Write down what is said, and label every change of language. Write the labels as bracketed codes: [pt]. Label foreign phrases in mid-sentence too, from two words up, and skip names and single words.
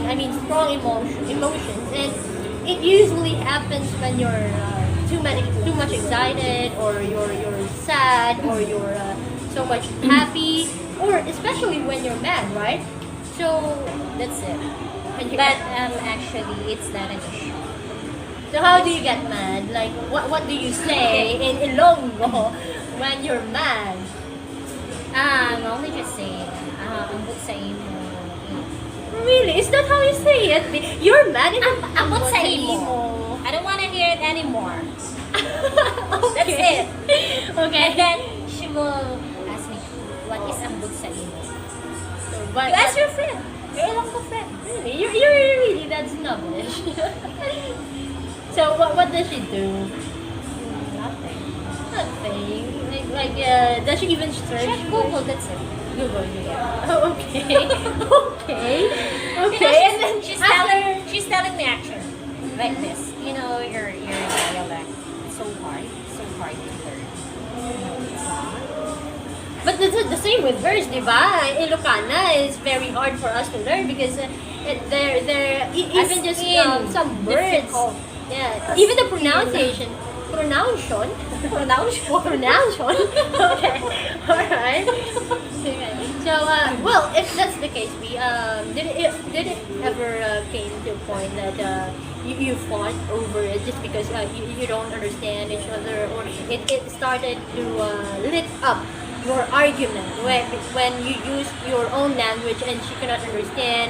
[en] I mean, strong emotions, and it usually happens when you're too much excited, or you're sad, or you're so much happy, or especially when you're mad, right? So That's it. when you But actually, it's not an issue. so how do you get mad? Like what do you say in Ilonggo when you're mad? Only just saying, [hil] ambot sa imo. [en] Really? Is that how you say it? You're mad and [hil] Ambot sa imo. [en] I don't want to hear it anymore. That's Okay. it. Okay. And then she will ask me, what is [hil] ambot sa imo? [en] But You ask your friend. Your Ilonggo friend. really, you're really that snobbish. So what does she do? Nothing. Nothing. Does she even search? Check Google, that's it. Google. Yeah. Oh, okay. Okay. You know, Okay. And then she's telling me actually like this. Your dialect is so hard to learn. No, it's not. But the same with hers, [tl] di ba? [en] Ilocana is very hard for us to learn because even just in some words. difficult. Yeah, even the pronunciation. Pronunciation. Okay. All right. Okay. So, well, if that's the case, did it ever came to a point that you fought over it just because you don't understand each other, or it started to lit up your argument when you use your own language and she cannot understand?